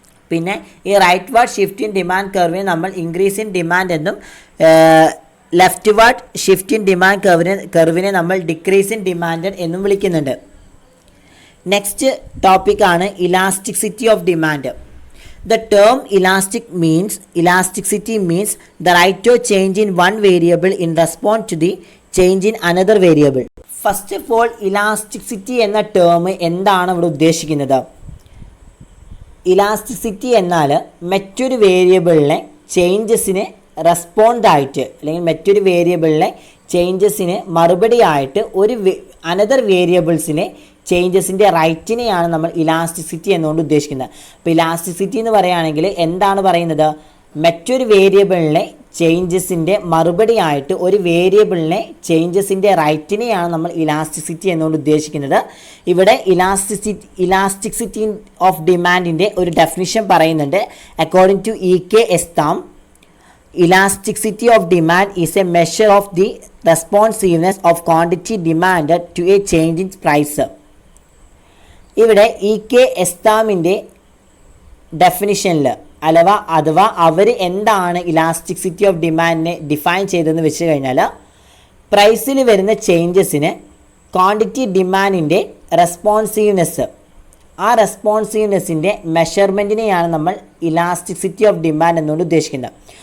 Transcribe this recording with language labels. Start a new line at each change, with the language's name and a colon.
Malayalam: പിന്നെ ഈ റൈറ്റ്വാർഡ് shift in demand കർവിനെ നമ്മൾ ഇൻക്രീസ് ഇൻ ഡിമാൻഡ് എന്നും ലെഫ്റ്റ്വാർഡ് ഷിഫ്റ്റ് ഇൻ ഡിമാൻഡ് കർവിനെ നമ്മൾ ഡിക്രീസ് ഇൻ ഡിമാൻഡ് എന്നും വിളിക്കുന്നുണ്ട്. നെക്സ്റ്റ് ടോപ്പിക്കാണ് elasticity of demand.
English: The term elasticity means the rate of change in one variable in response to the change in another variable. First of all
Malayalam: elasticity എന്ന term എന്താണ് ഇവിടെ ഉദ്ദേശിക്കുന്നത്? Elasticity എന്നാൽ മറ്റൊരു വേരിയബിളിലെ ചേഞ്ചസിന് റെസ്പോണ്ടായിട്ട് അല്ലെങ്കിൽ മറ്റൊരു വേരിയബിളിലെ ചേഞ്ചസിന് മറുപടിയായിട്ട് ഒരു അനദർ വേരിയബിൾസിനെ ചേഞ്ചസിൻ്റെ റൈറ്റിനെയാണ് നമ്മൾ ഇലാസ്റ്റിസിറ്റി എന്നുകൊണ്ട് ഉദ്ദേശിക്കുന്നത്. അപ്പോൾ ഇലാസ്റ്റിസിറ്റി എന്ന് പറയുകയാണെങ്കിൽ എന്താണ് പറയുന്നത്? മറ്റൊരു വേരിയബിളിലെ ചേഞ്ചസിൻ്റെ മറുപടിയായിട്ട് ഒരു വേരിയബിളിനെ ചേഞ്ചസിൻ്റെ റൈറ്റിനെയാണ് നമ്മൾ ഇലാസ്റ്റിസിറ്റി എന്നുകൊണ്ട് ഉദ്ദേശിക്കുന്നത്. ഇവിടെ ഇലാസ്റ്റിസിറ്റി ഓഫ് ഡിമാൻഡിൻ്റെ ഒരു ഡെഫിനിഷൻ പറയുന്നുണ്ട്.
English: According to E.K. Estam, elasticity of demand is a measure of the responsiveness of quantity demanded to a change in price.
Malayalam: ഇവിടെ E.K. Estamൻ്റെ ഡെഫിനിഷനിൽ അഥവാ അവർ എന്താണ് ഇലാസ്റ്റിസിറ്റി ഓഫ് ഡിമാൻഡിനെ ഡിഫൈൻ ചെയ്തതെന്ന് വെച്ച് കഴിഞ്ഞാൽ പ്രൈസിൽ വരുന്ന ചേഞ്ചസിന് ക്വാണ്ടിറ്റി ഡിമാൻഡിൻ്റെ റെസ്പോൺസീവ്നെസ് ആ റെസ്പോൺസീവ്നെസ്സിൻ്റെ മെഷർമെൻറ്റിനെയാണ് നമ്മൾ ഇലാസ്റ്റിസിറ്റി ഓഫ് ഡിമാൻഡ് എന്നുകൊണ്ട് ഉദ്ദേശിക്കുന്നത്.